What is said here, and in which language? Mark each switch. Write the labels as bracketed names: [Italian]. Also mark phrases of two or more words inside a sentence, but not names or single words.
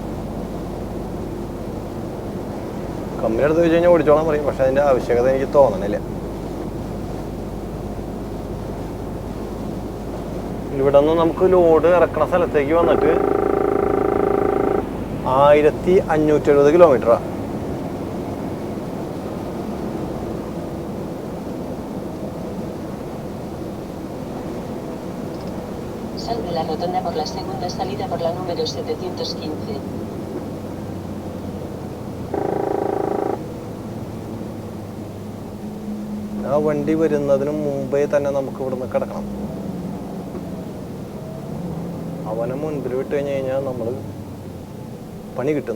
[Malayalam] കമ്പനി എടുത്ത് വെച്ച് കഴിഞ്ഞാൽ ഓടിച്ചോളാൻ പറയും, പക്ഷെ അതിൻ്റെ ആവശ്യകത എനിക്ക് തോന്നണില്ല. ഇവിടെ നിന്ന് നമുക്ക് ലോഡ് ഇറക്കണ സ്ഥലത്തേക്ക് വന്നിട്ട് 1570 കിലോമീറ്ററാണ്. [Spanish] Sal de la rotonda por la segunda salida por la número 715. [Malayalam] ആ വണ്ടി വരുന്നതിന് മുമ്പേ തന്നെ നമുക്ക് ഇവിടുന്ന് കിടക്കണം. അവനെ മുൻപിൽ വിട്ട് കഴിഞ്ഞ് കഴിഞ്ഞാൽ നമ്മൾ പണി കിട്ടും.